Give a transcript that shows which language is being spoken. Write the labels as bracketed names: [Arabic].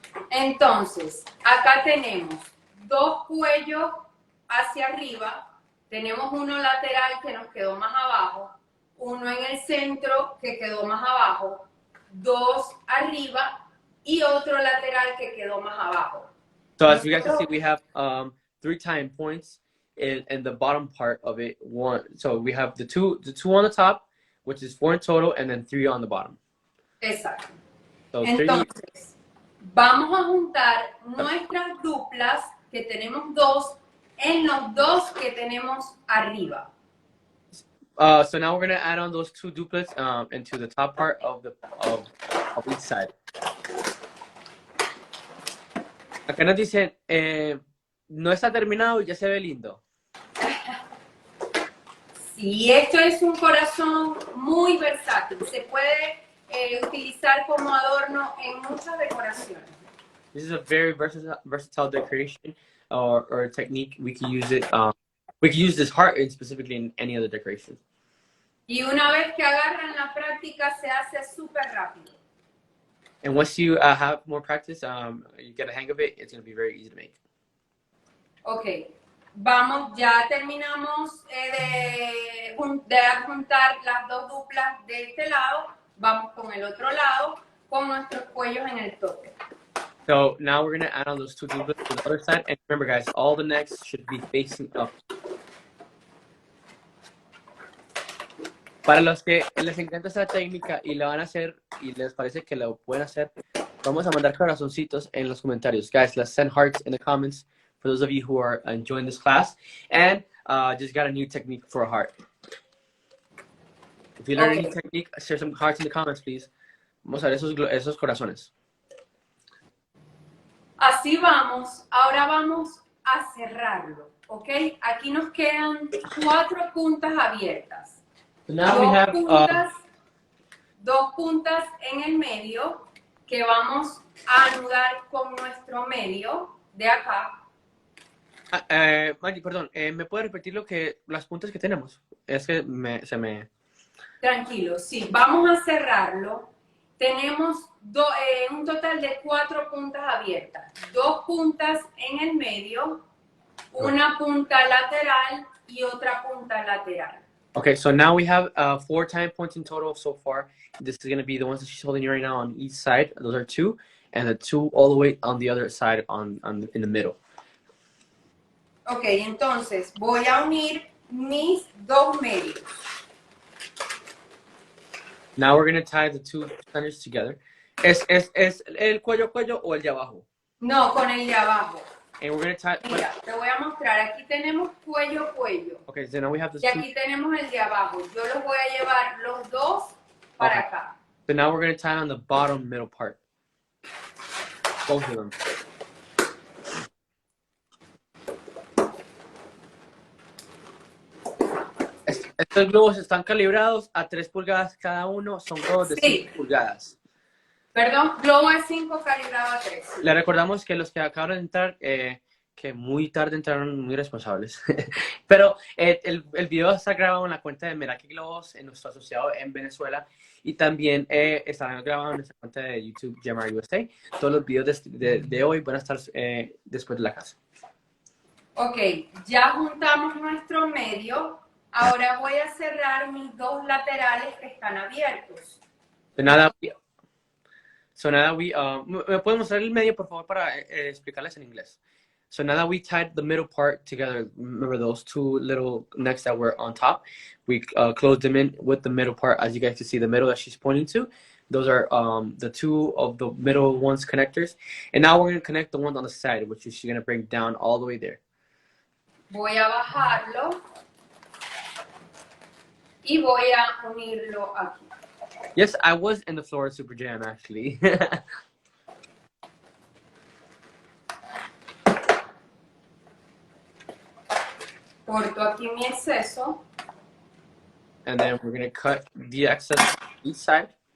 [Spanish] Entonces, acá tenemos 2 cuellos hacia arriba, tenemos uno lateral que nos quedó más abajo, uno en el centro que quedó más abajo, 2 arriba y otro lateral que quedó más abajo. [English] So as you guys can see, we have 3 tying points in the bottom part of it. So we have the two on the top, which is 4 in total, and then 3 on the bottom. [Spanish] Exacto. [English] So [Spanish] Entonces, vamos a juntar nuestras duplas, que tenemos 2, en los 2 que tenemos arriba. [English] So now we're gonna add on those 2 duplets into the top part of each side. [Spanish] Acá nos dicen, no está terminado y ya se ve lindo. Sí, esto es un corazón muy versátil. Se puede utilizar como adorno en muchas decoraciones. [English] This is a very versatile decoration or technique. We can use it. We can use this heart specifically in any other decoration. [Spanish] Y una vez que agarran la práctica, se hace súper rápido. [English] And once you have more practice, you get a hang of it, it's going to be very easy to make. [Spanish] Ok, vamos, ya terminamos de juntar las 2 duplas de este lado. Vamos con el otro lado, con nuestros cuellos en el tope. [English] So now we're going to add on those 2 duplets to the other side. And remember, guys, all the necks should be facing up. [Spanish] Para los que les encanta esta técnica y la van a hacer y les parece que lo pueden hacer, vamos a mandar corazoncitos en los comentarios. [English] Guys, let's send hearts in the comments for those of you who are enjoying this class and just got a new technique for a heart. If you learn a new technique, share some hearts in the comments, please. [Spanish] Vamos a ver esos corazones. Así vamos. Ahora vamos a cerrarlo, ¿ok? Aquí nos quedan 4 puntas abiertas. [English] So now we have [Spanish] 2 puntas en el medio que vamos a anudar con nuestro medio de acá. Maggie, perdón, ¿me puede repetir las puntas que tenemos? Es que se me... Tranquilo, sí, vamos a cerrarlo. Tenemos un total de 4 puntas abiertas. 2 puntas en el medio, una punta lateral y otra punta lateral. [English] Okay, so now we have 4 tying points in total so far. This is going to be the ones that she's holding right now on each side. Those are 2, and the 2 all the way on the other side in the middle. [Spanish] Okay, entonces voy a unir mis 2 medios. [English] Now we're going to tie the 2 centers together. [Spanish] ¿Es el cuello o el de abajo? No, con el de abajo. [English] And we're going to tie... [Spanish] Mira, te voy a mostrar. Aquí tenemos cuello. [English] Okay, so now we have this [Spanish] y aquí tenemos el de abajo. Yo los voy a llevar los 2 para acá. [English] So now we're going to tie on the bottom middle part. Both of them. [Spanish] Estos globos están calibrados a 3 pulgadas cada uno. Son globos de 5 pulgadas. Perdón, globo es 5 calibrado a 3. Le recordamos que los que acaban de entrar, que muy tarde entraron muy responsables. Pero el video está grabado en la cuenta de Meraki Globos, en nuestro asociado en Venezuela. Y también estarán grabados en nuestra cuenta de YouTube, GMR USA. Todos los videos de hoy van a estar después de la clase. Ok, ya juntamos nuestro medio. Ahora voy a cerrar mis 2 laterales que están abiertos. De nada. [English] So now that [Spanish] ¿me pueden mostrar el medio, por favor, para explicarles en inglés? [English] So now that we tied the middle part together, remember those 2 little necks that were on top, we closed them in with the middle part. As you guys can see, the middle that she's pointing to, those are the 2 of the middle ones connectors. And now we're going to connect the one on the side, which is she's going to bring down all the way there. [Spanish] Voy a bajarlo y voy a unirlo aquí. [English] Yes, I was in the Florida Super Jam, actually. [Spanish] Corto aquí mi exceso. [English] And then we're going to cut the excess on each side.